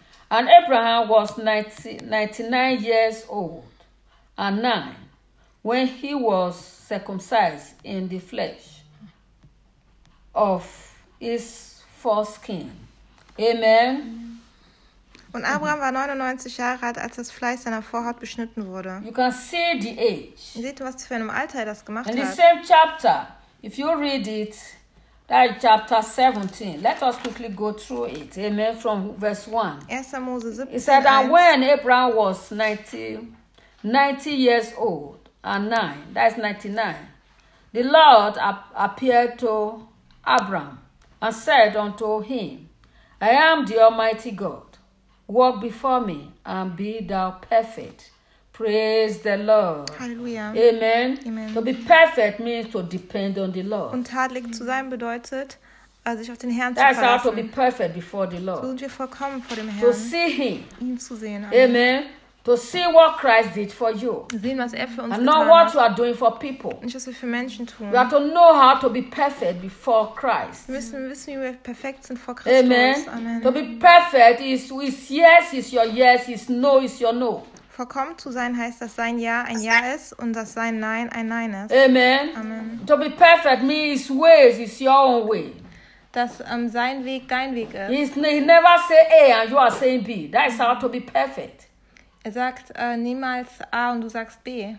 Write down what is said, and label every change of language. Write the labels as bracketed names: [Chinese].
[English] And Abraham was 99 years old and 9 when he was circumcised in the flesh of his foreskin. Amen. [German] Und Abraham war 99 Jahre alt, als das Fleisch seiner Vorhaut beschnitten wurde. [English] You can see the age. [German] Seht, was für einem Alter er das gemacht [English] in [German] hat. [English] In the same chapter, if you read it, that is chapter 17. Let us quickly go through it. Amen. From verse 1. [German] 1. Mose 17. [English] He said, and when Abraham was 90 years old and 9, that is 99, the Lord appeared to Abraham and said unto him, I am the Almighty God. Walk before me and be thou perfect. Praise the Lord. Hallelujah. Amen. Amen. To be perfect means to depend on the Lord. [German] Und tadelig zu sein bedeutet, sich auf den Herrn [English] that's [German] zu verlassen. [English] That's how to be perfect before the Lord. [German] So sind wir vollkommen vor dem Herrn. [English] To see him. [German] Ihn zu sehen. [English] Amen. To see what Christ did for you. [German] Sehen, was er für uns [English] and not what you are doing for people. [German] Nicht, was wir für Menschen tun. [English] We have to know how to be perfect before Christ. [German] Wir müssen wissen, wie wir perfekt sind vor Christus. [English] Amen. Amen. To be perfect is yes, is your yes, is no, is your no. [German] Vollkommen zu sein heißt, dass sein Ja ein Ja ist und dass sein Nein ein Nein ist. [English] Amen. Amen. To be perfect means ways is your own way. [German] Dass sein Weg dein Weg ist. [English] He never say A and you are saying B. That is how to be perfect. [German] Er sagt niemals A und du sagst B.